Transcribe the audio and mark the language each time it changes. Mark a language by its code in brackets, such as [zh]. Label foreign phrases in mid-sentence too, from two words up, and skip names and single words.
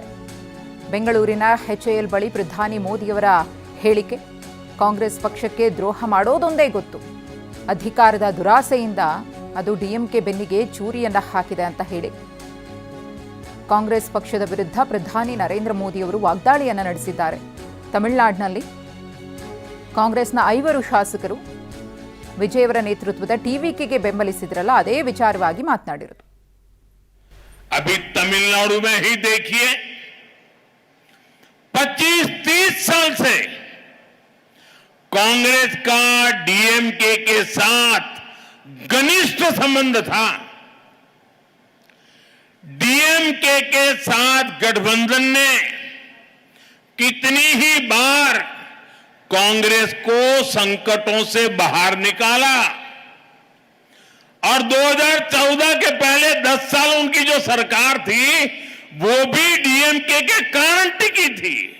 [kn] ಬೆಂಗಳೂರಿನ ಎಚ್ಎಎಲ್ ಬಳಿ ಪ್ರಧಾನಿ ಮೋದಿಯವರ ಹೇಳಿಕೆ, ಕಾಂಗ್ರೆಸ್ ಪಕ್ಷಕ್ಕೆ ದ್ರೋಹ ಮಾಡೋದೊಂದೇ ಗೊತ್ತು, ಅಧಿಕಾರದ ದುರಾಸೆಯಿಂದ ಅದು ಡಿಎಂಕೆ ಬೆನ್ನಿಗೆ ಚೂರಿಯನ್ನ ಹಾಕಿದೆ ಅಂತ ಹೇಳಿ ಕಾಂಗ್ರೆಸ್ ಪಕ್ಷದ ವಿರುದ್ಧ ಪ್ರಧಾನಿ ನರೇಂದ್ರ ಮೋದಿ ಅವರು ವಾಗ್ದಾಳಿಯನ್ನ ನಡೆಸಿದ್ದಾರೆ. ತಮಿಳುನಾಡಿನಲ್ಲಿ ಕಾಂಗ್ರೆಸ್ನ 5 ಶಾಸಕರು ವಿಜಯ್ ಅವರ ನೇತೃತ್ವದ ಟಿವಿಕೆಗೆ ಬೆಂಬಲಿಸಿದ್ರಲ್ಲ, ಅದೇ ವಿಚಾರವಾಗಿ ಮಾತನಾಡಿರೋದು. [hi] अभी तमिलनाडु में ही देखिए 25-30 साल से कांग्रेस का डीएमके के साथ घनिष्ठ संबंध था. डीएमके के साथ गठबंधन ने कितनी ही बार कांग्रेस को संकटों से बाहर निकाला और 2014 के पहले 10 साल उनकी जो सरकार थी वो भी डीएमके के कारण टिकी थी.